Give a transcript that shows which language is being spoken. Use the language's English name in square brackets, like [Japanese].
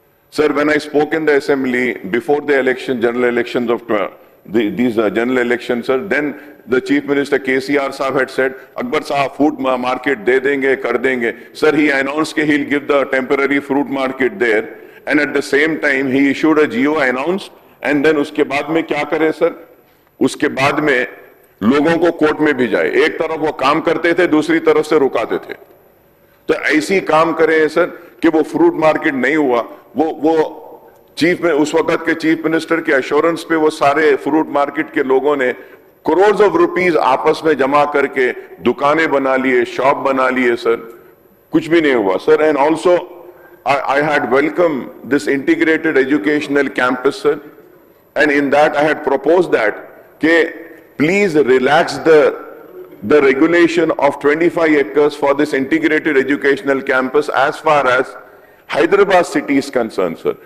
[English] Sir, when I spoke in the assembly before the election, general elections of these general elections, sir, then the Chief Minister KCR Saab had said, Akbar Saab, [Hindi] food market de denge, kar denge. [English] Sir, he announced that he'll give the temporary fruit market there, and at the same time he issued a GO announced, and then [Hindi] uske baad mein kya kare, [English] sir? [Hindi] Uske baad mein लोगों को court में भी जाए, एक तरफ वो काम करते थे, दूसरी तरफ से रुकाते थे। तो ऐसी काम करे सर कि वो फ्रूट मार्केट नहीं हुआ, वो चीफ में उस वक्त के चीफ मिनिस्टर के एश्योरेंस पे वो सारे फ्रूट मार्केट के लोगों ने करोड़ ऑफ रुपीस आपस में जमा करके दुकानें बना लिए, शॉप बना लिए सर, कुछ भी नहीं हुआ sir. [English] And also I had welcomed this integrated educational campus, sir, and in that I had proposed that please relax the regulation of 25 acres for this integrated educational campus as far as Hyderabad city is concerned, sir.